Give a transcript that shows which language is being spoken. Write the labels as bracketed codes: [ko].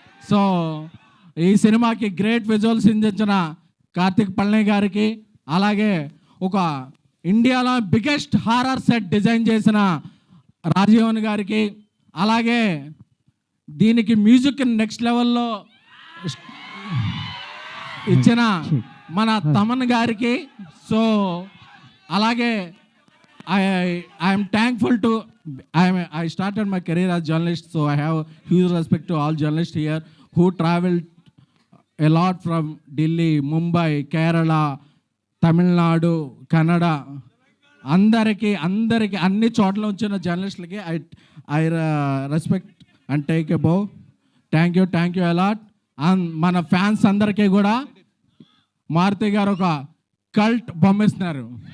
[te] So ఈ సినిమాకి great visuals అందించిన కార్తిక్ పళని గారికి, అలాగే ఒక ఇండియాలో బిగ్గెస్ట్ హారర్ సెట్ డిజైన్ చేసిన రాజీవన్ గారికి, అలాగే దీనికి మ్యూజిక్ నెక్స్ట్ లెవెల్లో ఇచ్చిన మన తమన్ గారికి. [en] So అలాగే I'm thankful to I started my career as journalist, so I have huge respect to all journalists here who traveled a lot from Delhi, Mumbai, Kerala, Tamil Nadu, Kannada. [te] అందరికి అన్ని చోట్ల వచ్చిన జర్నలిస్టులకి [en] I respect and take a bow. Thank you a lot. [te] And మన fans అందరికీ కూడా మారుతి గారు ఒక cult బొమ్మిస్తున్నారు.